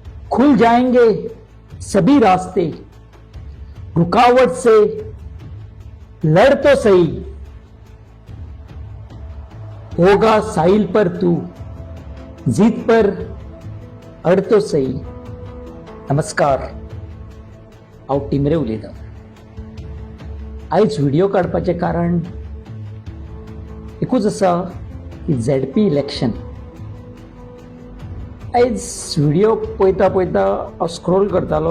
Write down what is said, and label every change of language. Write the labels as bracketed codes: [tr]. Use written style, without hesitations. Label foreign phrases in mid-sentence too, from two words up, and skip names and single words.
[hi] खुल जाएंगे सभी रास्ते, रुकावट से लड़ तो सही, होगा साहिल पर तू, जीत पर अड तो सही. [kok] नमस्कार, हांव टिमरे उलयतां. आयज व्हिडिओ काडपाचें कारण एकूच आसा की [en] ZP election. [kok] आयज व्हिडिओ पळयता पळयता हांव स्क्रोल करतालो.